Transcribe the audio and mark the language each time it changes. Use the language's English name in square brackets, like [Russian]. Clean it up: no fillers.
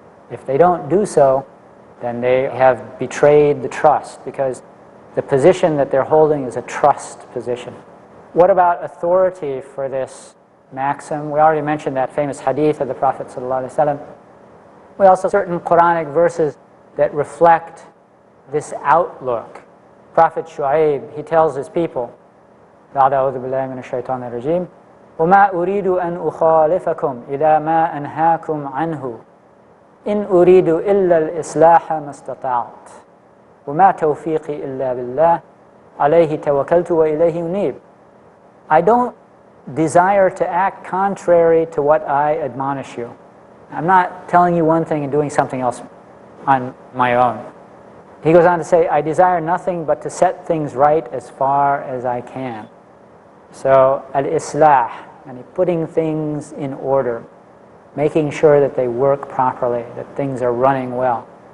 [English] If they don't do so, then they have betrayed the trust, because the position that they're holding is a trust position. What about authority for this maxim? We already mentioned that famous hadith of the Prophet ﷺ. We also have certain Quranic verses that reflect this outlook. Prophet Shu'aib, he tells his people, [Arabic] بعد أعوذ بالله من الشيطان الرجيم وما أريد أن أخالفكم إلى ما أنهاكم عنه إن أريد إلا الإصلاح ما استطعت وما توفيقي إلا بالله عليه توكلت وإليه أنيب. [English] I don't desire to act contrary to what I admonish you. I'm not telling you one thing and doing something else on my own. He goes on to say, I desire nothing but to set things right as far as I can. So, al-islah, and putting things in order, making sure that they work properly, that things are running well.